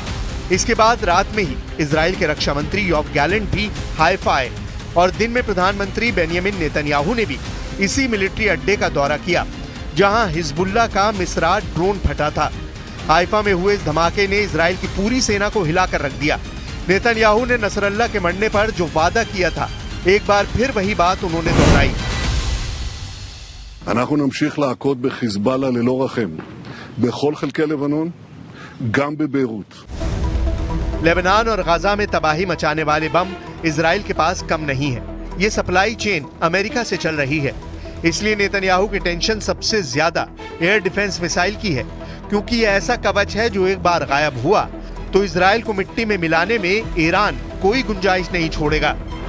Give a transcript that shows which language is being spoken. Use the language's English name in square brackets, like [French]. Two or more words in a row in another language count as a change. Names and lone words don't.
[Hindi] इसके बाद रात में ही इजराइल के रक्षा मंत्री योव गैलेंट भी हाइफा आए और दिन में प्रधानमंत्री बेंयामिन नेतन्याहू ने भी इसी मिलिट्री अड्डे का दौरा किया जहां हिजबुल्लाह का मिसरात ड्रोन फटा था। हाइफा में हुए इस धमाके ने इजराइल की पूरी सेना को हिलाकर रख दिया। नेतन्याहू ने नसरल्लाह के मरने पर जो वादा किया था, एक बार फिर वही बात उन्होंने दोहराई। [Hebrew] אנחנו נמשיך להכות בחיזבאללה ללא רחם בכל חלקי לבנון, גם בביירות. [Hindi] लेबनान और गाजा में तबाही मचाने वाले बम इजराइल के पास कम नहीं है। ये सप्लाई चेन अमेरिका से चल रही है, इसलिए नेतन्याहू की टेंशन सबसे ज्यादा एयर डिफेंस मिसाइल की है, क्योंकि ये ऐसा कवच है जो एक बार गायब हुआ तो इजराइल को मिट्टी में मिलाने में ईरान कोई गुंजाइश नहीं छोड़ेगा।